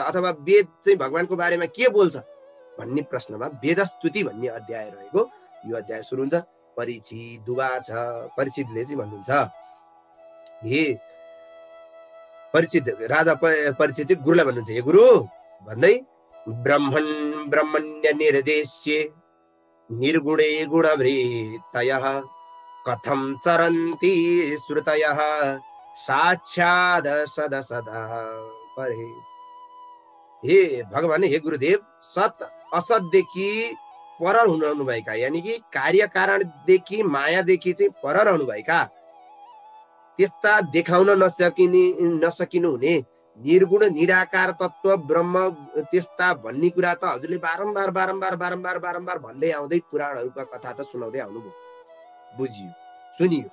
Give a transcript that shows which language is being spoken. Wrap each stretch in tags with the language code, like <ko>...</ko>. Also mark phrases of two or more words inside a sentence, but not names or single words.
<ne>अथवा वेद चाहिँ भगवानको बारेमा के बोल्छ भन्ने प्रश्नमा वेद स्तुति भन्ने अध्याय रहेको यो अध्याय सुरु हुन्छ। परीक्षित दुवा छ। परीक्षितले चाहिँ भन्नुहुन्छ, हे परीक्षित राजा परीक्षित गुरुलाई भन्नुहुन्छ, हे गुरु भन्दै</ne> <sa>ब्रह्मण्य निर्देश्य निर्गुणे गुणभृतयः कथं चरन्ति श्रुतयः साक्षाद सदा सदा परे।</sa> <ne>हे भगवान, हे गुरुदेव, सत असतदेखि पर हुनुभएका यानी कि कार्य कारणदेखि मायादेखि चाहिँ पर रहनुभएका, त्यस्ता देखाउन नसकिनु हुने निर्गुण निराकार तत्व ब्रह्म त्यस्ता भन्ने कुरा त हजुरले बारम्बार बारम्बार बारम्बार बारम्बार भन्दै आउँदै पुराणहरूका कथा त सुनाउँदै आउनुभयो, बुझियो, सुनियो।</ne>